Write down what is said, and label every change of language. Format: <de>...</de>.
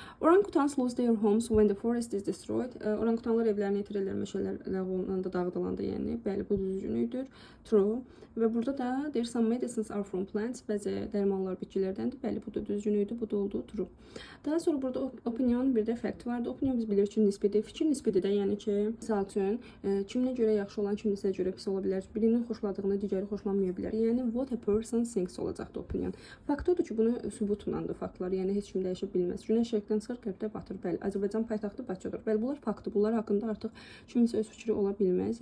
<en>Orangutans lose their homes when the forest is destroyed.</en> <az>Orangutanlar evlərini itirirlər, meşələr ləğv olunanda, dağıdılanda, yəni. Bəli, bu düzgünüdür. True. Və burada da</az> <en>there some medicines are from plants.</en> <az>Bəzi dərmanlar bitkilərdəndir. Bəli, bu da düzgünüydü, bu da oldu true. Daha sonra burada opinion, bir də fact vardı. Opinion biz bilirik ki, nisbidir. Fikir nisbidir də, yəni ki, misal üçün, kiminə görə yaxşı olan, kimisə görə pis ola bilər. Birinin xoşladığını digəri xoşlanmaya bilər. Yəni</az> <en>what a person thinks</en> <az>olacaqdı opinion. Fakt odur ki, bunu sübutlandı faktlar. Yəni heç kim dəyişə bilməz. Günəş şərqdən çıxır, qərbdə batır. Bəli, Azərbaycan paytaxtı Bakıdır. Bəli, bunlar faktdır. Bunlar haqqında artıq kimisə öz fikri ola bilməz.</az>